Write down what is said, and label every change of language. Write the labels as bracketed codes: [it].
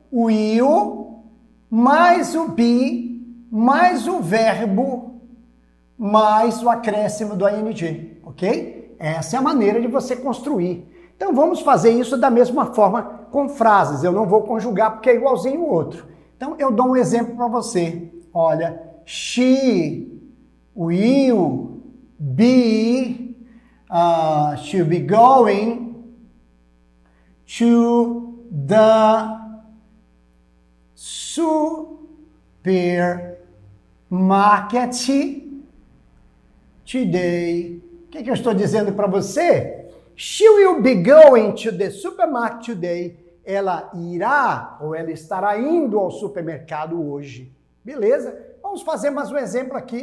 [pt] O will mais o be mais o verbo, mais o acréscimo do ing, ok? Essa é a maneira de você construir. Então vamos fazer isso da mesma forma com frases. Eu não vou conjugar porque é igualzinho o outro. Então eu dou um exemplo para você. [en] Olha, she will be, she'll be going to the supermarket today. [pt] O que eu estou dizendo para você? [en] She will be going to the supermarket today. [pt] Ela irá ou ela estará indo ao supermercado hoje. Beleza? Vamos fazer mais um exemplo aqui.